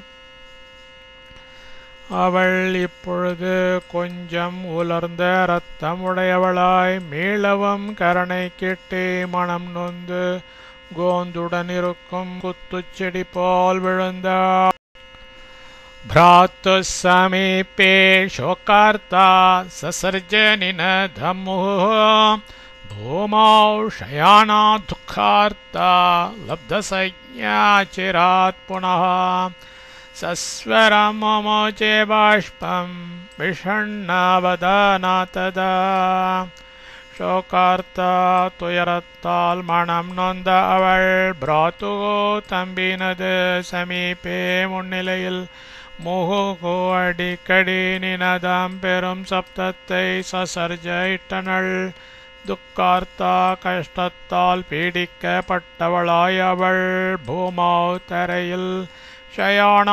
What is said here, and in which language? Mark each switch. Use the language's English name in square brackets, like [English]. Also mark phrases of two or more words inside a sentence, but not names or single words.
[Tamil] அவள் இப்பொழுது கொஞ்சம் உலர்ந்த இரத்தம் உடையவளாய் மீளவும் கரணை கிட்டி மனம் நொந்து கோந்துடன் இருக்கும் குத்துச்செடி போல் விழுந்தாள். [Sanskrit] भ्रातुः समीपे शोकार्ता ससर्ज निनधमुः भूमौ शयाना दुःखार्ता लब्धसंज्ञा चिरात् पुनः सस्वरं मुमोचे बाष्पं विषण्णवदना तदा शोकार्ता [Tamil] துயரத்தால் மனம் நொந்த அவள் பிராத்துகோ தம்பினது சமீபே முன்னிலையில் முகுகோ அடிக்கடி நினதம் பெரும் சப்தத்தை சசர்ஜ இட்டனள். துக்கார்த்தா கஷ்டத்தால் பீடிக்கப்பட்டவளாய் அவள் பூமாவ் தரையில் ஷயானா